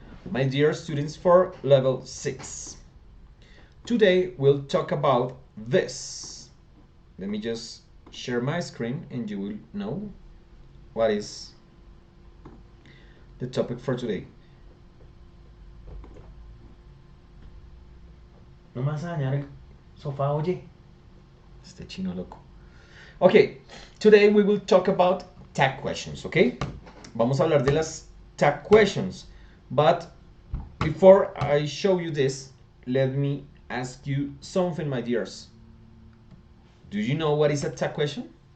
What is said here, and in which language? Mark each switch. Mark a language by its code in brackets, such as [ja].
[en] My dear students for level 6. Today we'll talk about this. Let me just share my screen and you will know what is the topic for today. [es] No me vas a dañar el sofá, oye. Este chino loco. [en] Okay, today we will talk about tag questions, okay? [es] Vamos a hablar de las tag questions. [en] But before I show you this, let me ask you something, my dears. Do you know what is a tag question?